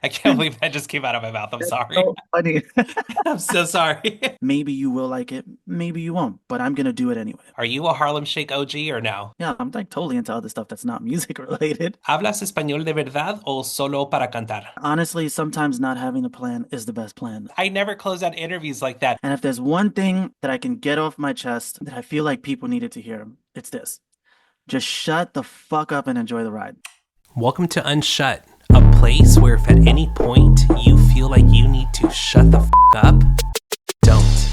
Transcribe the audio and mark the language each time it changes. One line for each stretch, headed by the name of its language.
English: I can't believe that just came out of my mouth. I'm That's sorry. so funny. I'm so sorry. Maybe you will like it, maybe you won't, but I'm gonna do it anyway. Are you a Harlem Shake OG or no? Yeah, I'm like totally into other stuff that's not music related.
Spanish: ¿Hablas español de verdad o solo para cantar?
English: Honestly, sometimes not having a plan is the best plan. I never close out interviews like that. And if there's one thing that I can get off my chest that I feel like people needed to hear, it's this. Just shut the fuck up and enjoy the ride. Welcome to Unshut, a place where if at any point you feel like you need to shut the up, don't.